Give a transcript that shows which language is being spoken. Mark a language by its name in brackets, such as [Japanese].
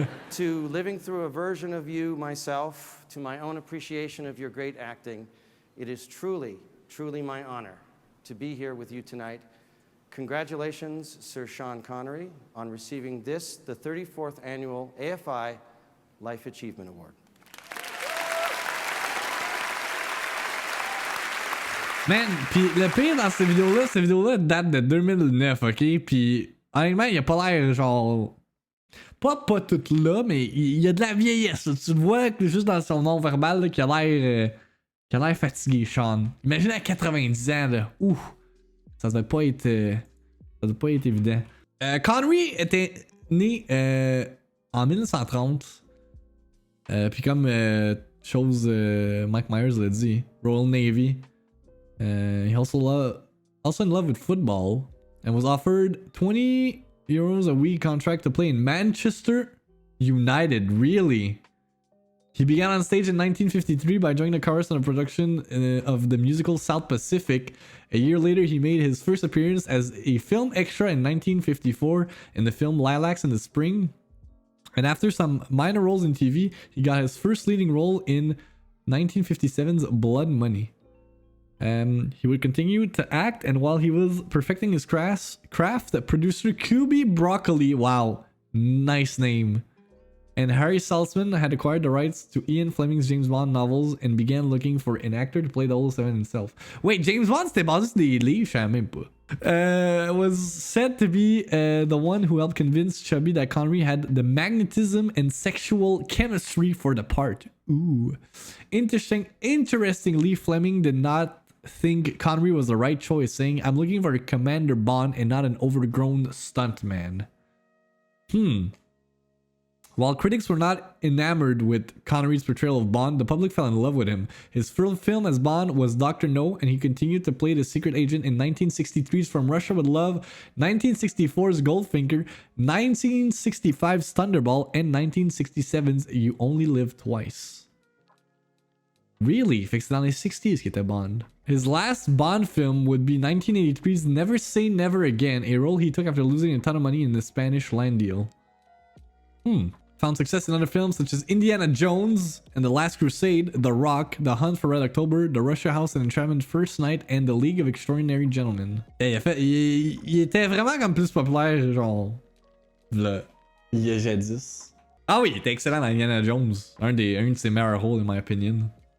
[English] To living through a version of you myself, to my own appreciation of your great acting, it is truly my honor to be here with you tonight. Congratulations, Sir Sean Connery, on receiving this, the 34th Annual AFI Life Achievement Award. [French] Man, pis le pire dans ces vidéos-là date de 2009, ok? Pis honnêtement, il a pas l'air genre... Pas tout là, mais il y a de la vieillesse. Là. Tu le vois juste dans son nom verbal là, qu'il a l'air fatigué, Sean. Imagine à 90 ans, là. Ouh! Ça doit pas être évident. Connery était né en 1930. Puis comme Mike Myers l'a dit, Royal Navy. [English] He also in love with football and was offered €20 a week contract to play in Manchester United. Really? He began on stage in 1953 by joining the chorus on a production of the musical South Pacific. A year later, he made his first appearance as a film extra in 1954 in the film Lilacs in the Spring. And after some minor roles in TV, he got his first leading role in 1957's Blood Money. He would continue to act, and while he was perfecting his craft, producer QB Broccoli, wow, nice name, and Harry Saltzman had acquired the rights to Ian Fleming's James Bond novels and began looking for an actor to play the 007 himself. Wait, [French] James Bond c'était basé sur des livres, je savais même pas. [English] Was said to be the one who helped convince Chubby that Connery had the magnetism and sexual chemistry for the part. Ooh. Interestingly, Fleming did not think Connery was the right choice, saying, "I'm looking for a Commander Bond and not an overgrown stuntman." While critics were not enamored with Connery's portrayal of Bond, the public fell in love with him. His first film as Bond was Dr. No, and he continued to play the secret agent in 1963's From Russia with Love, 1964's Goldfinger, 1965's Thunderball, and 1967's You Only Live Twice. Really? [French] Fait que c'est dans les 60s qu'il était Bond. [English] His last Bond film would be 1983's Never Say Never Again, a role he took after losing a ton of money in the Spanish land deal. Found success in other films such as Indiana Jones and The Last Crusade, The Rock, The Hunt for Red October, The Russia House and Entrapment First Night, and The League of Extraordinary Gentlemen. [French] Il était vraiment comme plus populaire, genre, là, il y a jadis. Ah oui, il était excellent dans Indiana Jones. Un de ses meilleurs rôles, [English] in my opinion.